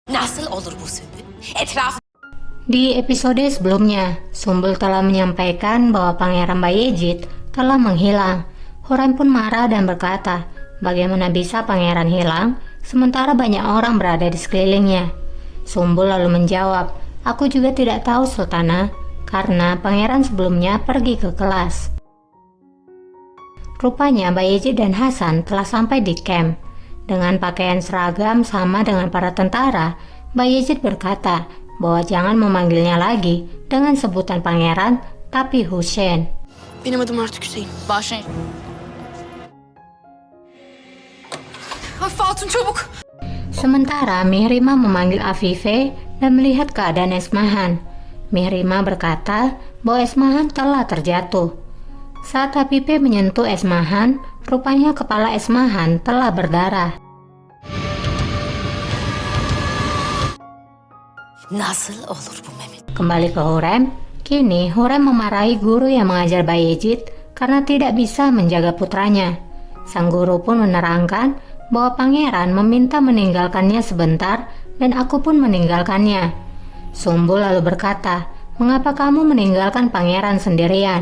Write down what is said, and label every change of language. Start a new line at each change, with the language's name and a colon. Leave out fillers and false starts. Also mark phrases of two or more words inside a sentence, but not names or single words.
Turkish: Nasıl olur bu Sümbül? Etraf
Indonesian: Di episode sebelumnya, Sumbul telah menyampaikan bahwa Pangeran Bayezid telah menghilang. Hurrem pun marah dan berkata, bagaimana bisa pangeran hilang sementara banyak orang berada di sekelilingnya. Sumbul lalu menjawab, aku juga tidak tahu Sultana, karena pangeran sebelumnya pergi ke kelas. Rupanya Bayezid dan Hasan telah sampai di camp. Dengan pakaian seragam sama dengan para tentara, Bayezid berkata bahwa jangan memanggilnya lagi dengan sebutan pangeran, tapi Hussein.
Turkish: Benim adım artık Hüseyin. Başlayın. Fatun çabuk.
Indonesian: Sementara Mihrima memanggil Afife dan melihat keadaan Esmahan. Mihrima berkata bahwa Esmahan telah terjatuh. Saat Afife menyentuh Esmahan, rupanya kepala Esmahan telah berdarah.
Turkish: nasıl olur bu Mehmet?
Indonesian: Kembali ke Hurrem, kini Hurrem memarahi guru yang mengajar Bayezid karena tidak bisa menjaga putranya. Sang guru pun menerangkan bahwa pangeran meminta meninggalkannya sebentar dan aku pun meninggalkannya. Sumbul lalu berkata, mengapa kamu meninggalkan pangeran sendirian?